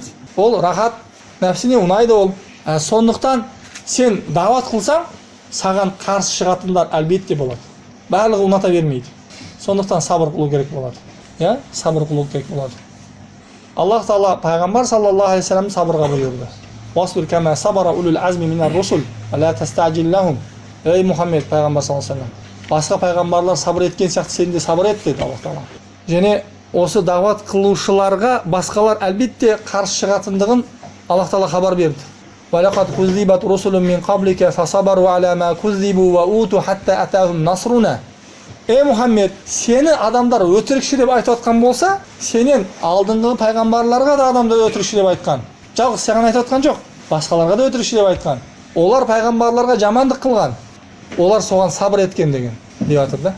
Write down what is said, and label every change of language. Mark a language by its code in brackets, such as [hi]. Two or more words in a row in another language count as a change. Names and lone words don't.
[kk] Ол рахат, нәпсіне ұнайды ол. Сондықтан сен дағуат қылсаң, саған қарсы шығатындар әлбетте болады. Барлығы ұната бермейді. Сондықтан сабыр қылу керек болады. Сабыр қылу керек болады. Аллах Тағала пайғамбар [ar] صلى الله عليه وسلم [kk] сабырға бұйырды. [ar] واصبر كما صبر أولو العزم من الرسل ولا تستعجل لهم. [kk] Ей Мұхаммед пайғамбар [ar] صلى الله عليه وسلم, [kk] басқа пайғамбарлар сабыр еткен сияқты сен де сабыр ет деді Аллах Тағала. Және осы дағуат қылушыларға басқалар әлбетте қарсы шығатындығын Аллах Тағала хабар берді. [ar] وَلَقَدْ كُذِّبَتْ رُسُلٌ مِّن قَبْلِكَ فَصَبَرُوا عَلَى مَا كُذِّبُوا وَأُوتُوا حَتَّى أَتَاهُمْ نَصْرُنَا. [kk] Ей Мұхаммед, сені адамдар өтірікші деп айтып отқан болса, сенен алдыңғы пайғамбарларға да адамдар өтірікші деп айтқан. Жалғыз саған айтып отқан жоқ, басқаларға да өтірікші деп айтқан. Олар пайғамбарларға жамандық қылған, олар соған сабыр еткен деген деп жатыр да.